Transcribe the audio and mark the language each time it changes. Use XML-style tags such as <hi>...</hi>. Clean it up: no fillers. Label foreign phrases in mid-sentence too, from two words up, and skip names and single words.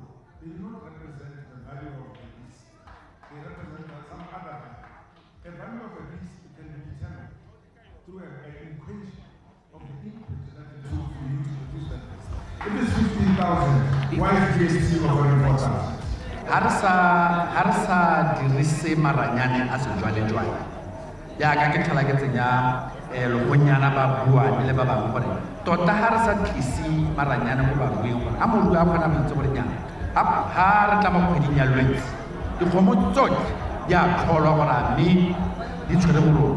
<en>They do not represent the value of the beast. They represent some other value. The value of a beast can be determined through an equation of the input that it took for you to produce that beast. If it's 15,000, why is BMC offering 4,000?</en> <tn>Harsa dirise maranyane a sejwalejwale jaaka ke tlhola ke tsenya logonyana ba bua le ba bangwe gore tota ha re sa tlise maranyane mo baruing gore a morui a kgona go itse gore nyana ha re tla mo kgweding ya Lwetse dikgomo tsotlhe di a tlholwa gore a mme di tshwere boroko</tn>